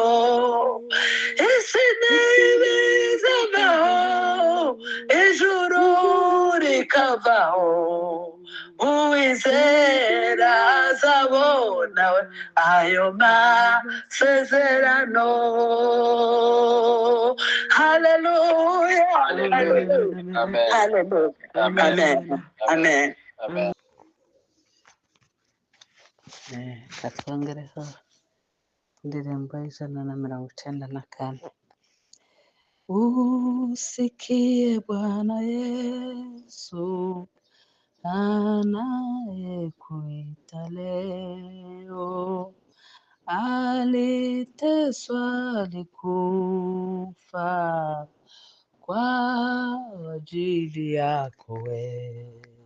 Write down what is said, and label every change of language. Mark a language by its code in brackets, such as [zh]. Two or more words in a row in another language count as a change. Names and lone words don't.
[rw] Isi ntibizavaho ijuru rikavaho uwizera azabona ayo masezerano. Hallelujah, hallelujah, hallelujah, amen, amen. Katwongereho indirimbo y'Ijana na 94. [sw] Usikie Bwana Yesu anayekuita leo, aliteswa, alikufa kwa ajili yako wewe.